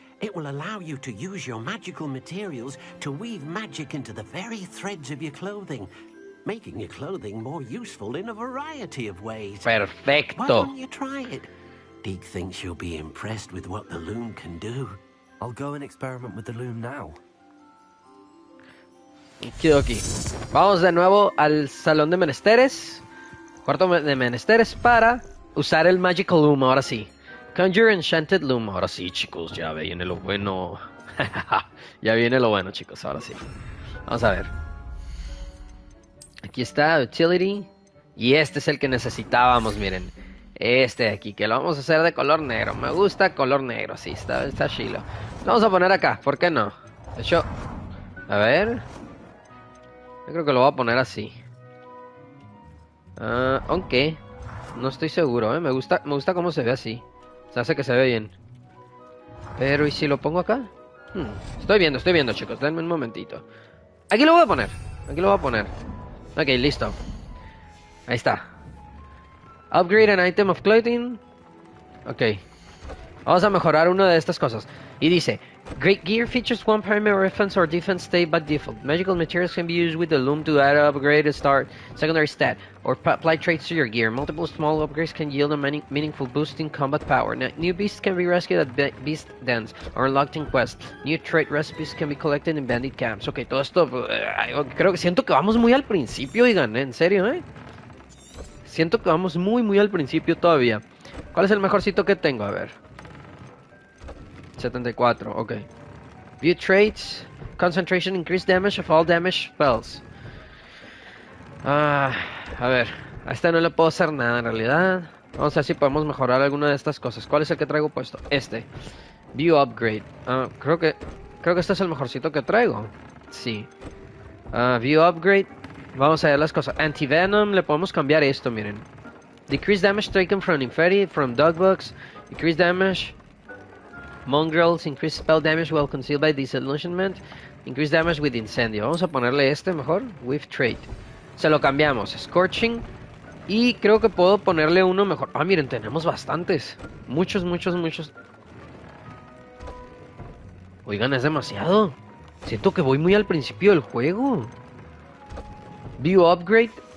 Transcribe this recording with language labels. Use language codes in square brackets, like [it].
[en] It will allow you to use your magical materials to weave magic into the very threads of your clothing, making your clothing more useful in a variety of ways. Why [es] Perfecto. [en] don't you try it? Deke thinks you'll be impressed with what the loom can do. I'll go and experiment with the loom now. Okidoki. [es] Vamos de nuevo al salón de menesteres. Cuarto de menesteres para usar el Magical Loom, ahora sí. [en] Conjure Enchanted Loom. [es] Ahora sí, chicos, ya viene lo bueno. Ya viene lo bueno, chicos, ahora sí. Vamos a ver. Aquí está, Utility. Y este es el que necesitábamos, miren. Este de aquí, que lo vamos a hacer de color negro. Me gusta color negro, sí, está chilo. Lo vamos a poner acá, ¿por qué no? De hecho, a ver. Yo creo que lo voy a poner así. Aunque no estoy seguro, ¿eh? Me gusta cómo se ve así. Se hace que se ve bien. Pero, ¿y si lo pongo acá? Estoy viendo, chicos. Denme un momentito. Aquí lo voy a poner. Ok, listo. Ahí está. [en] Upgrade an item of clothing. Ok. [es] Vamos a mejorar una de estas cosas. Y dice, [en] Great Gear features one primary offense or defense state by default. Magical materials can be used with the loom to add upgrade a start, secondary stat, or apply traits to your gear. Multiple small upgrades can yield a meaningful boost in combat power. New beasts can be rescued at beast dens or unlocked in quests. New trait recipes can be collected in bandit camps. [es] Ok, todo esto, creo que siento que vamos muy al principio, oigan, en serio, Siento que vamos muy al principio todavía. ¿Cuál es el mejorcito que tengo? A ver. 74, ok. [en] View traits. Concentration, increased damage of all damage spells. [es] A ver. A este no le puedo hacer nada en realidad. Vamos a ver si podemos mejorar alguna de estas cosas. ¿Cuál es el que traigo puesto? Este. [en] View upgrade. [es] Creo que este es el mejorcito que traigo. Sí. [en] View upgrade. [es] Vamos a ver las cosas. Anti-venom. Le podemos cambiar esto, miren. [en] Decrease damage taken from inferi, from dogbugs. Decrease damage. Mongrels, increase spell damage while concealed by disillusionment. Increase damage with incendio. [es] Vamos a ponerle este mejor. [en] With trait. [es] Se lo cambiamos. Scorching. Y creo que puedo ponerle uno mejor. Miren, tenemos bastantes. Muchos. Oigan, es demasiado. Siento que voy muy al principio del juego. [en] View upgrade.